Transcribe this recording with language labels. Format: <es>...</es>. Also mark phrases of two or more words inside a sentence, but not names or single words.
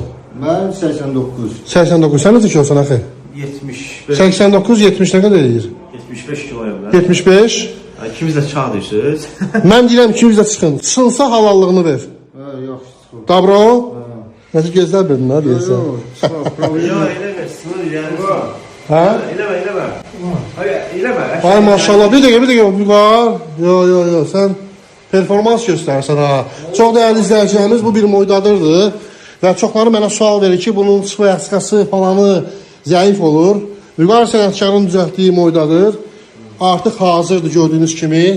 <az>Mən 89. 89. Sən neçə kilosan axı? 75. 89, 70 nə qədər edir?</az> <tr>75 kiloyum ben. 75. İkimiz de çağ düşürüz.</tr> <az>Mən deyirəm ikimiz də çıxın. Sınsa halallığını ver. Yaxşı çıxır. Dobro. Necə gözlər bildin ha deyəsən.</az> <tr>Ya eleme, sınır yani.</tr> <az>Hə?</az> <tr>Eleme. Hayır, eleme.</tr> <az>Ay maşallah, bir dəqiqə, bir var. Yo, sən performans göstərsən ha. Çox dəyərli izləyicilərimiz, bu bir moydadırdır. Və çoxları mənə sual verir ki, bunun sıvı falanı zəif olur. Vüqar sənətkarın düzəltdiyi moydadır. Artıq hazırdır gördüyünüz kimi.</az>